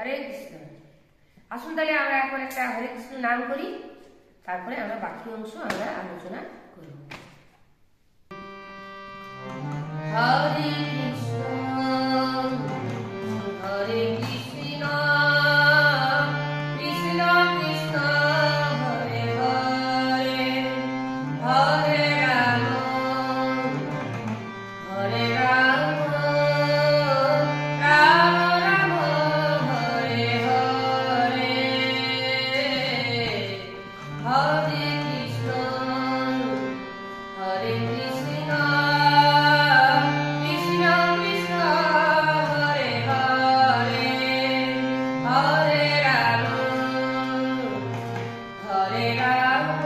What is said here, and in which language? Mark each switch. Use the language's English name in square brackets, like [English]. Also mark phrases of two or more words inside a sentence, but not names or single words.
[Bangla] আসুন তাহলে আমরা এখন একটা হরে কৃষ্ণ নাম করি। তারপরে আমরা বাকি অংশ আমরা আলোচনা করব। হরে কৃষ্ণ হরে কৃষ্ণ কৃষ্ণ কৃষ্ণ হরে হরে হরে রাম হরে রাম রাম রাম হরে হরে হরে কৃষ্ণ হরে কৃষ্ণ কৃষ্ণ কৃষ্ণ হরে হরে হরে রাম হরে রাম